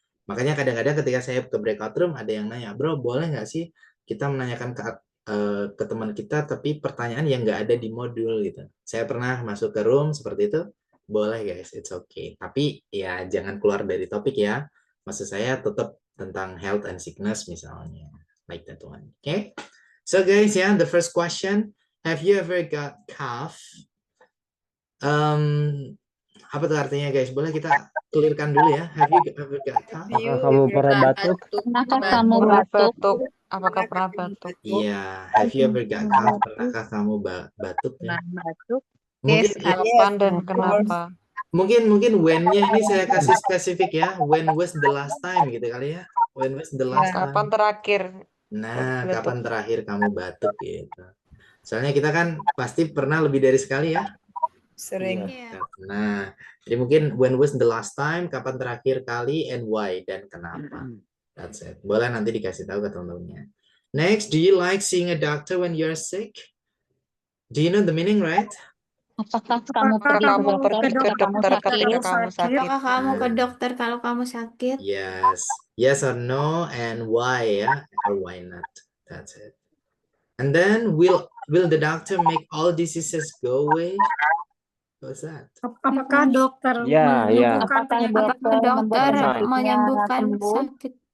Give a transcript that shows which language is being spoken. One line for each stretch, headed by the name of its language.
Indonesian: Makanya kadang-kadang ketika saya ke breakout room ada yang nanya, bro boleh nggak sih kita menanyakan ke teman kita tapi pertanyaan yang nggak ada di modul gitu. Saya pernah masuk ke room seperti itu, boleh guys,
English: it's okay.
Indonesian: Tapi ya jangan keluar dari topik ya. Maksud saya tetap tentang health and sickness misalnya,
English: like that one. Okay. So guys, yeah, the first question, have you ever got cough?
Indonesian: Apa tuh artinya guys? Boleh kita clearkan dulu ya.
English: Have you ever got cough?
Indonesian: Apakah kamu pernah batuk? Pernahkah kamu batuk? Apakah pernah batuk?
English: Iya, have you ever got cough?
Indonesian: Pernahkah kamu batuk? Ya? Batuk. Mungkin Kapan dan kenapa? Mungkin when-nya ini saya kasih spesifik ya.
English: When was the last time
Indonesian: gitu kali ya?
English: When was the last time?
Indonesian: Kapan terakhir? Nah, kapan terakhir kamu batuk gitu. Soalnya kita kan pasti pernah lebih dari sekali ya. Sering. Nah, jadi mungkin
English: when was the last time,
Indonesian: kapan terakhir kali,
English: and why,
Indonesian: dan kenapa.
English: That's it.
Indonesian: Boleh nanti dikasih tahu ke teman-temannya.
English: Next, do you like seeing a doctor when you're sick? Do you know the meaning, right?
Indonesian: Apakah kamu pergi ke dokter ketika kamu sakit? Apakah kamu ke dokter kalau kamu sakit?
English: Yes. Yes or no, and why, ya? Or why not? That's it. And then, will the doctor make all diseases go away? What's that?
Indonesian: Apakah dokter dokter menyembuhkan sakit?